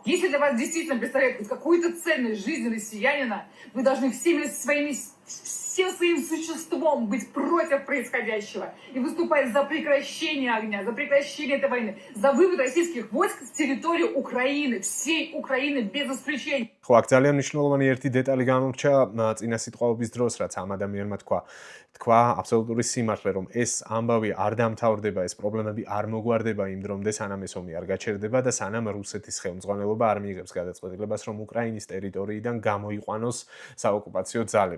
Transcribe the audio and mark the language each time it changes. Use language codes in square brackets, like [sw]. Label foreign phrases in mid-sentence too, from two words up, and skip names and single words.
[ru] Если для вас действительно представляет какую-то ценность жизни россиянина, вы должны всем своим существом быть против происходящего и выступать за прекращение огня, за прекращение этой войны, за вывод российских войск с территории Украины, всей Украины без исключения. [ka] ხო, აქ ძალიან მნიშვნელოვანი ერთი დეტალი გამორჩა წინა სიტყვაობის დროს, რაც ამ ადამიანმა თქვა აბსოლუტური სიმართლე, რომ ეს ამბავი არ დამთავრდება, ეს პრობლემები არ მოგვარდება იმ დრომდე, სანამ ეს ომი არ გაჩერდება და სანამ რუსეთის ხელმძღვანელობა არ მიიღებს გადაწყვეტილებას, რომ უკრაინის ტერიტორიიდან გამოიყვანოს საოკუპაციო ძალები.